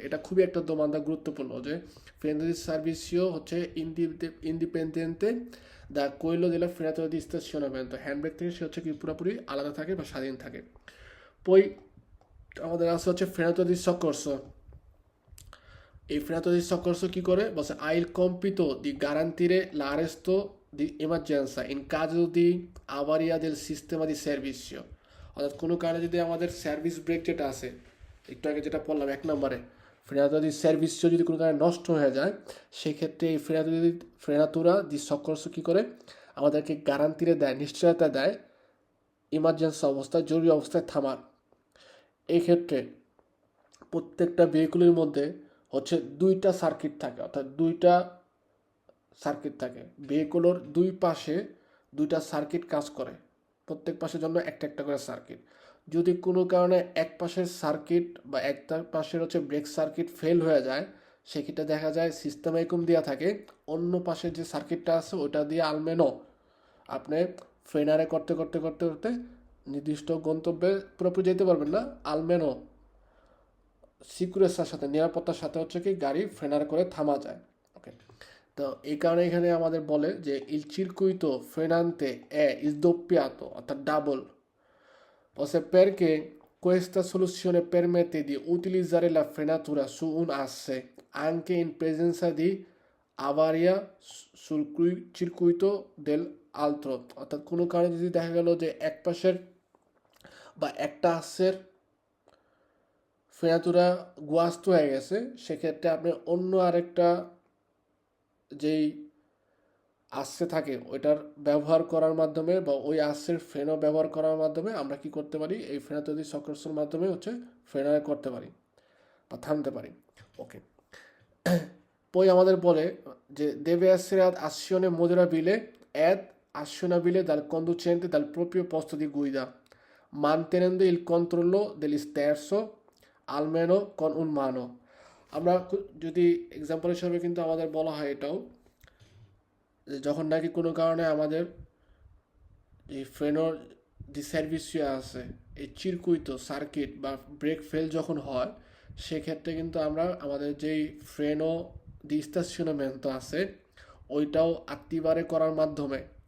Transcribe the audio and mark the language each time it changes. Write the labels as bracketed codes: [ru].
[bn] এটা খুবই একটা দোমান্দা গুরুত্বপূর্ণ যে ফ্রেনো দি সার্ভিসিও হচ্ছে ইন্ডিপেন্ডেন্টে, দ্য কোয়েলো দে লা ফ্রেনাতুরা দি স্টেশনামেন্টো, হ্যান্ডব্রেক থেকে সে হচ্ছে কি পুরোপুরি আলাদা থাকে বা স্বাধীন থাকে। পই আমাদের আছে হচ্ছে frenatura di soccorso। এই [it] frenatura di soccorso [bn] কি করে বলছে [it] ha il compito di garantire l'arresto di emergenza in caso di avaria del sistema di servizio। [bn] অর্থাৎ কোনো কারণে যদি আমাদের সার্ভিস ব্রেক যেটা আছে একটু আগে যেটা বললাম 1 নম্বরে frenatura di servizio যদি কোনো কারণে নষ্ট হয়ে যায় সেক্ষেত্রে এই frenatura di soccorso কি করে আমাদেরকে গ্যারান্টিরে দেয়, নিশ্চয়তা দেয় ইমার্জেন্সি অবস্থায়, জরুরি অবস্থায় থামার। এই ক্ষেত্রে প্রত্যেকটা ভেহিকুলের মধ্যে হচ্ছে 2টা সার্কিট থাকে, অর্থাৎ 2টা সার্কিট থাকে। ভেহিকুলের 2 পাশে 2টা সার্কিট কাজ করে, প্রত্যেক পাশের জন্য একটা একটা করে সার্কিট। যদি কোনো কারণে এক পাশের সার্কিট বা একটা পাশের হচ্ছে ব্রেক সার্কিট ফেল হয়ে যায় সেক্ষেত্রে দেখা যায় সিস্টেম এরকম দেওয়া থাকে, অন্য পাশের যে সার্কিটটা আছে ওটা দিয়ে আলমেনো আপনি ফ্রেনারে করতে করতে করতে করতে নির্দিষ্ট গন্তব্যে পুরোপুরি যেতে পারবেন না, আলমেনো সিকিউরেন্সের সাথে, নিরাপত্তার সাথে হচ্ছে কি গাড়ি ফ্রেনার করে থামা যায়। ওকে, তো এই কারণে এখানে আমাদের বলে যে [it] il circuito frenante è sdoppiato, [bn] অর্থাৎ double. [it] Forse perché questa soluzione permette di utilizzare la frenatura su un asse anche in presenza di avaria sul circuito dell'altro। [bn] অর্থাৎ কোনো কারণে যদি দেখা গেল যে এক পাশের বা একটা আস্সের ফ্রেনাতুরা গোয়াস্ত হয়ে গেছে সেক্ষেত্রে আপনি অন্য আরেকটা যেই আস্সে থাকে ওইটার ব্যবহার করার মাধ্যমে বা ওই আস্সের ফ্রেনও ব্যবহার করার মাধ্যমে আমরা কি করতে পারি, এই frenatura di soccorsoর মাধ্যমে হচ্ছে ফ্রেনারে করতে পারি বা থামতে পারি। ওকে, পরে আমাদের বলে যে [it] deve essere ad azione moderabile ed azionabile dal conducente dal proprio posto di guida mantenendo il controllo dell'esterzo almeno con un mano। [bn] আমরা যদি এক্সাম্পল হিসাবে কিন্তু আমাদের বলা হয় এটাও যে যখন নাকি কোনো কারণে আমাদের এই ফ্রেনোর যে সার্ভিসিও আছে এই চিরকুইতো সার্কিট বা ব্রেক ফেল যখন হয় সেক্ষেত্রে কিন্তু আমরা আমাদের যেই ফ্রেনো দি স্টাশনামেন্টো আছে ওইটাও আত্মিবারে করার মাধ্যমে